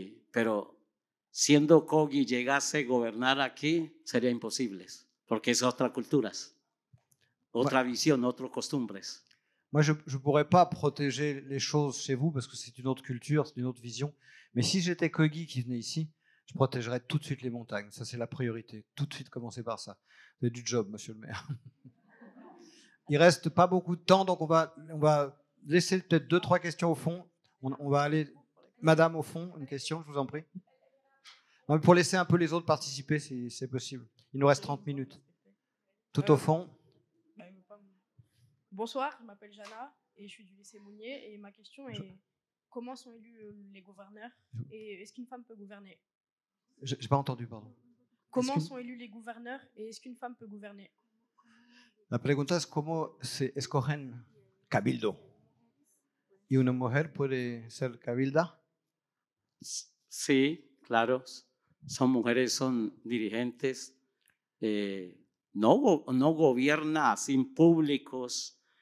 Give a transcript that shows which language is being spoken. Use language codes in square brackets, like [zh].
[es] Pero siendo Cogi llegase a gobernar aquí, sería imposible, porque es otra culturas, otra visión, otras costumbres. [fr] Moi, je ne pourrais pas protéger les choses chez vous parce que c'est une autre culture, c'est une autre vision. Mais si j'étais Kogi qui venait ici, je protégerais tout de suite les montagnes. Ça, c'est la priorité. Tout de suite, commencer par ça. Vous avez du job, monsieur le maire. Il ne reste pas beaucoup de temps, donc on va laisser peut-être 2-3 questions au fond. On va aller... Madame, au fond, une question, je vous en prie. Non, mais pour laisser un peu les autres participer, c'est possible. Il nous reste 30 minutes. Tout au fond. Bonsoir, je m'appelle Jana et je suis du lycée Mounier et ma question est comment sont élus les gouverneurs et est-ce qu'une femme peut gouverner? Je n'ai pas entendu, pardon. Comment sont élus les gouverneurs et est-ce qu'une femme peut gouverner? [es] La pregunta es cómo se escogen cabildo. ¿Y una mujer puede ser cabilda? Sí, claro. Son mujeres, son dirigentes. No gobierna sin públicos.